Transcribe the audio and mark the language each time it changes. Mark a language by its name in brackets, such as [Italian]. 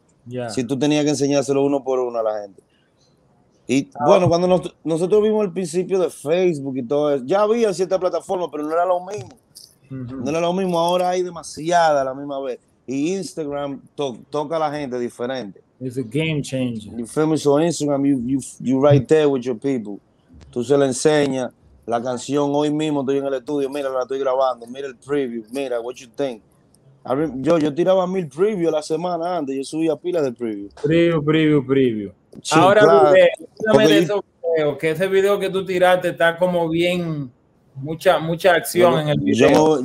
[English] Yeah. [Spanish] Si tú tenías que enseñárselo uno por uno a la gente. Y bueno, cuando nosotros vimos el principio de Facebook y todo eso, ya había cierta plataforma, pero no era lo mismo. No era lo mismo, ahora hay demasiada a la misma vez. Y Instagram toca a la gente diferente. [English] It's a game changer. You feel me? So Instagram, you right there with your people. [Spanish] Tú se le enseñas la canción hoy mismo, estoy en el estudio, mira, la estoy grabando, mira el preview, mira, [English] what you think. [Spanish] Yo tiraba 1000 previews la semana antes, yo subía pilas de preview. Preview. Sí, ahora, claro. háblame de eso, video, que ese video que tú tiraste está como bien, mucha acción en el video.